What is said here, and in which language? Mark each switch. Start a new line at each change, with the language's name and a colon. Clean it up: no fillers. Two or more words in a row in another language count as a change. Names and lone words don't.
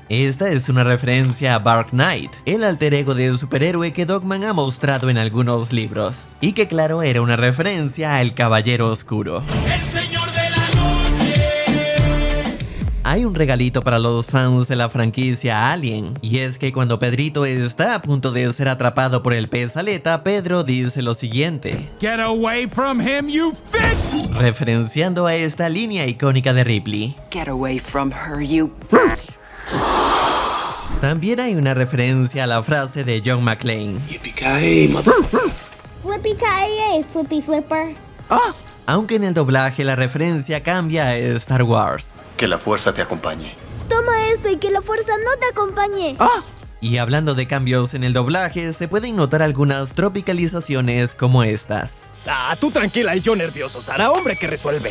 Spanish: Esta es una referencia a Dark Knight, el alter ego del superhéroe que Dogman ha mostrado en algunos libros, y que claro era una referencia a El Caballero Oscuro. ¡El Señor de la Noche! Hay un regalito para los fans de la franquicia Alien, y es que cuando Pedrito está a punto de ser atrapado por el pez aleta, Pedro dice lo siguiente:
English: Get away from him, you fish!
Spanish: Referenciando a esta línea icónica de Ripley.
English: Get away from her, you...
Spanish: También hay una referencia a la frase de John McClane.
English: Yippee-ki-yay, motherfucker. Flippy-ki-yay, flippy flipper.
Spanish: Aunque en el doblaje la referencia cambia a Star Wars. Que la fuerza te acompañe. Toma esto y que la fuerza no te acompañe. Y hablando de cambios en el doblaje, se pueden notar algunas tropicalizaciones como estas. Tú tranquila y yo nervioso, Sara, hombre que resuelve.